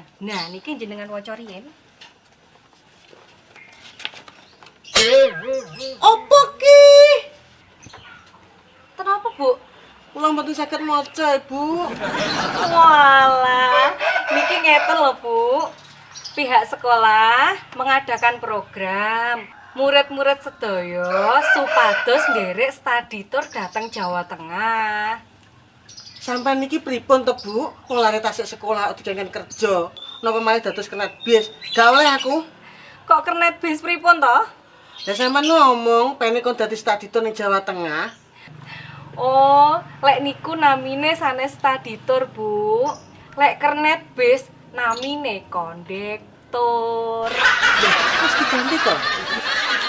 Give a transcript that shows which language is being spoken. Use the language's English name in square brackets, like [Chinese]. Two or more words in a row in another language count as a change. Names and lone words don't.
[Javanese] Nah, niki jenengan waca riyen. Opo ki? [Indonesian] Kenapa, Bu? [Javanese] Kula mboten saged maca, Ibu. Walah, niki ngeten lho, Bu. [Indonesian] Pihak sekolah mengadakan program murid-murid [Javanese] sedaya supados nderek [English] study tour [Javanese] dateng Jawa Tengah. Sampai niki pripun to, Bu? Wong lare tasik sekolah dijangan kerja. Napa malih dados kenet bis? Gak oleh aku. Kok kernet bis pripun to? Lah sampean ngomong pengen kon dadi [English] study tour [Javanese] ning Jawa Tengah. Oh, lek niku namine sanes [English] study tour, [Javanese] Bu. Lek kernet bis namine kondektur. Lah, wis diganti to?